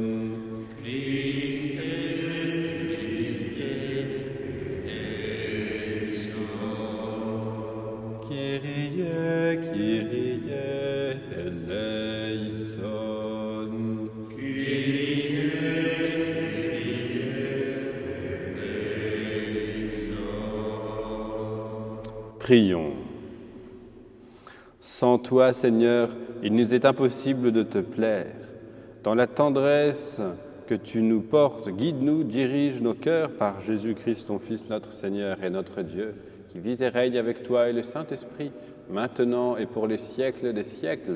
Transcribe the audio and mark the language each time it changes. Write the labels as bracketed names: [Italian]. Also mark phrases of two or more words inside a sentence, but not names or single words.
[Greek] Χριστέ, Χριστέ, ἐλέησον. Κύριε, Κύριε, ἐλέησον. Κύριε, Κύριε, ἐλέησον. [French] Prions. Sans toi, Seigneur, il nous est impossible de te plaire. Dans la tendresse que tu nous portes, guide-nous, dirige nos cœurs par Jésus-Christ, ton Fils, notre Seigneur et notre Dieu, qui vit et règne avec toi et le Saint-Esprit, maintenant et pour les siècles des siècles.